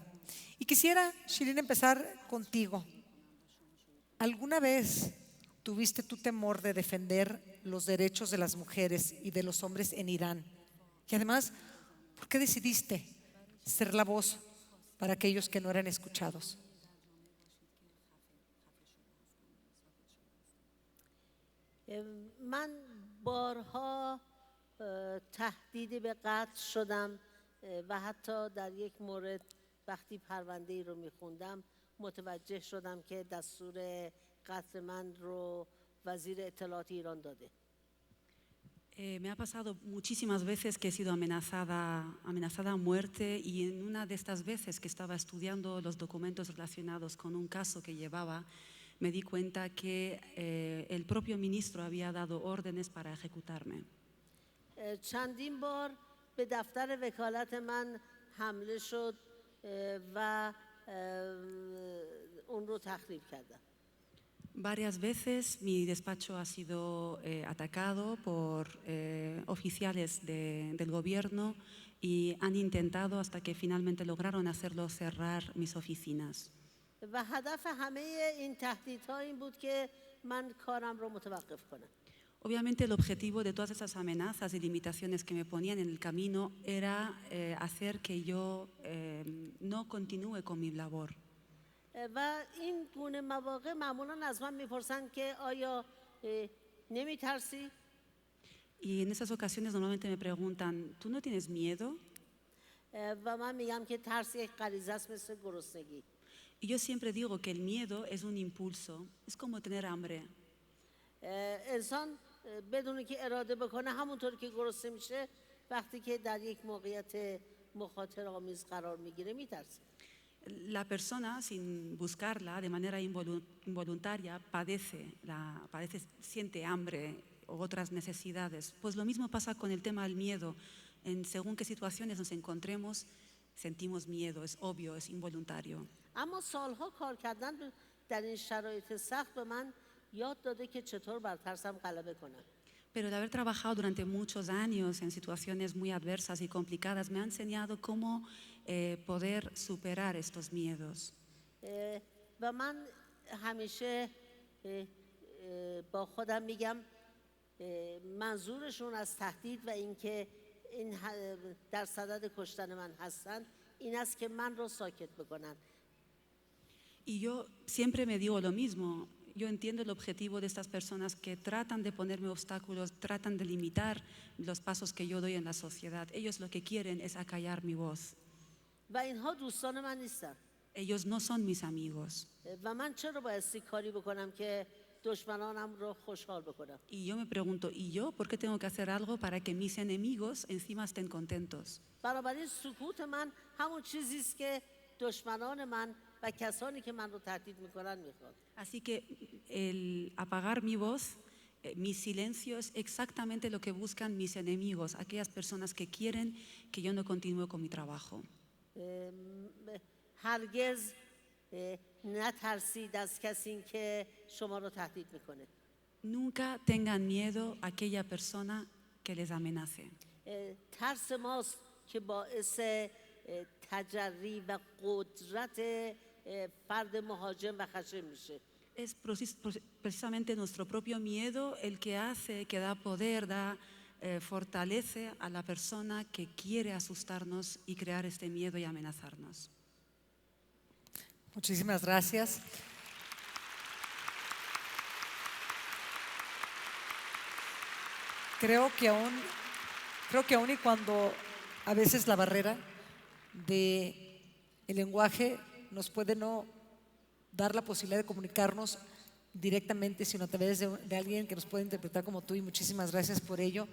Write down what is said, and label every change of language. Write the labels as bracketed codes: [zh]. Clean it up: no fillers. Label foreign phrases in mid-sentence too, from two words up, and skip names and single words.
[es] Y quisiera, Shirin, empezar contigo. ¿Alguna vez tuviste tu temor de defender los derechos de las mujeres y de los hombres en Irán? Y además, ¿por qué decidiste ser la voz para aquellos que no eran escuchados? [fa] من بارها تهدید به قتل شدم و حتی در یک مورد وقتی پرونده ای رو میخوندم متوجه شدم که دستور قتل من رو وزیر اطلاعات ایران داده. [es] Me ha pasado muchísimas veces que he sido amenazada a muerte, y en una de estas veces que estaba estudiando los documentos relacionados con un caso que llevaba, me di cuenta que el propio ministro había dado órdenes para ejecutarme. [fa] چندین بار به دفتر وکالت من حمله شد و اون رو تخریب کردن. [es] Varias veces mi despacho ha sido atacado por oficiales del gobierno y han intentado hasta que finalmente lograron hacerlo cerrar mis oficinas. [fa] و هدف همه این تهدیدها این بود که من کارم رو متوقف کنم. [es] Obviamente el objetivo de todas esas amenazas y limitaciones que me ponían en el camino era hacer que yo no continúe con mi labor. [fa] و این گونه مواقع معمولا از من میپرسن که آیا نمیترسی؟ [es] Y en esas ocasiones normalmente me preguntan, ¿tú no tienes miedo? [fa] و من میگم که ترس یک غریزه است مثل گرسنگی. [es] Y yo siempre digo que el miedo es un impulso, es como tener hambre. [fa] انسان بدون که اراده بکنه همونطور که گرسنه میشه وقتی که در یک موقعیت مخاطر آمیز قرار میگیره میترسه. [es] La persona, sin buscarla, de manera involuntaria, siente hambre u otras necesidades. Pues lo mismo pasa con el tema del miedo. En según qué situaciones nos encontremos, sentimos miedo, es obvio, es involuntario. [fa] اما سالها کار کردن در این شرایط سخت به من یاد داده که چطور بر ترسم غلبه کنم. [es] Pero de haber trabajado durante muchos años en situaciones muy adversas y complicadas, me ha enseñado cómo poder superar estos miedos. [fa] و من همیشه با خودم میگم منظورشون از تهدید و اینکه این در صدد کشتن من هستن این است که من رو ساکت بکنن. [es] Y yo siempre me digo lo mismo. Yo entiendo el objetivo de estas personas que tratan de ponerme obstáculos, tratan de limitar los pasos que yo doy en la sociedad. Ellos lo que quieren es acallar mi voz. [fa] و اینها دوستان من نیستن. [es] Ellos no son mis amigos. [fa] و من چرا بایستی کاری بکنم که دشمنانم رو خوشحال بکنم؟ [es] Y yo me pregunto, ¿y yo por qué tengo que hacer algo para que mis enemigos encima estén contentos? [fa] بنابراین سکوت من همون چیزی است که دشمنان من و کسانی که من رو تهدید میکنن میخواد. [es] Así que el apagar mi voz, mi silencio es exactamente lo que buscan mis enemigos, aquellas personas que quieren que yo no continúe con mi trabajo. [fa] هرگز نترسید از کسی که شما رو تهدید میکنه. [es] Nunca tengan miedo a aquella persona que les amenace. [fa] ترس ماست که باعث تجری و قدرت فرد مهاجم و خشن میشه. [es] Es precisamente nuestro propio miedo el que hace, que da poder, fortalece a la persona que quiere asustarnos y crear este miedo y amenazarnos. Muchísimas gracias. Creo que aún y cuando a veces la barrera del lenguaje nos puede no dar la posibilidad de comunicarnos directamente, sino a través de alguien que nos puede interpretar como tú, y muchísimas gracias por ello.